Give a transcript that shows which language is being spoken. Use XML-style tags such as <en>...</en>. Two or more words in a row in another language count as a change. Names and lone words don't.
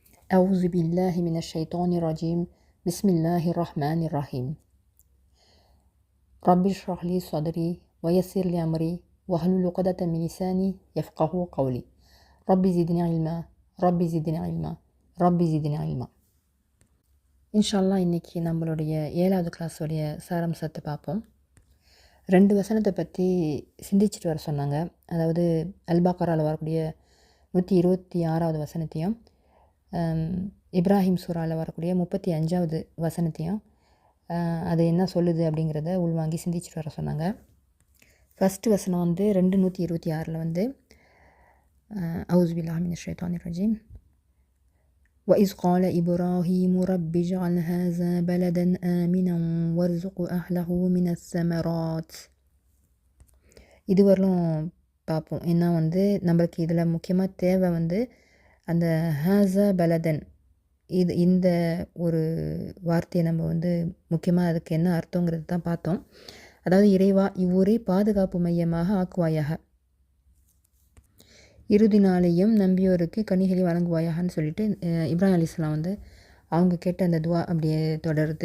<ar>أعوذ بالله من الشيطان الرجيم بسم الله الرحمن الرحيم رب اشرح لي صدري ويسر لي أمري واحلل عقدة من لساني يفقهوا قولي رب زدني علما رب زدني علما رب زدني علما</ar> <ta>இன்ஷால்லா இன்றைக்கி நம்மளுடைய 7வது கிளாஸோடைய சாராம்சத்தை பார்ப்போம். 2 வசனத்தை பற்றி சிந்திச்சுட்டு வர சொன்னாங்க. அதாவது அல்பக்ராவில் வரக்கூடிய 126வது வசனத்தையும் இப்ராஹிம் சூராவில் வரக்கூடிய 35வது வசனத்தையும் அது என்ன சொல்லுது அப்படிங்கிறத உள்வாங்கி சிந்திச்சுட்டு வர சொன்னாங்க. ஃபஸ்ட்டு வசனம் வந்து 226 வந்து</ta> <ar>أعوذ بالله من الشيطان الرجيم وَإِذْ قَالَ إِبْرَاهِيمُ رَبِّ اجْعَلْ هَذَا بَلَدًا آمِنًا وَارْزُقْ أَهْلَهُ مِنَ الثَّمَرَاتِ.</ar> <ta>இதுவரையிலும் பார்ப்போம். ஏன்னா வந்து நம்மளுக்கு இதில் முக்கியமாக தேவை வந்து அந்த</ta> <ar>هذا بلدا</ar> <ta>இந்த ஒரு வார்த்தையை நம்ம வந்து முக்கியமாக அதுக்கு என்ன அர்த்தங்கிறது தான் பார்த்தோம். அதாவது இறைவா இவ்வூரை பாதுகாப்பு மையமாக ஆக்குவாயாக, இறுதி நாளையும் நம்பியோருக்கு கனிகளை வழங்குவாயாகன்னு சொல்லிட்டு இப்ராஹிம் அலைஹிஸ்ஸலாம் வந்து அவங்க கேட்ட அந்த துவா அப்படியே தொடருது.</ta>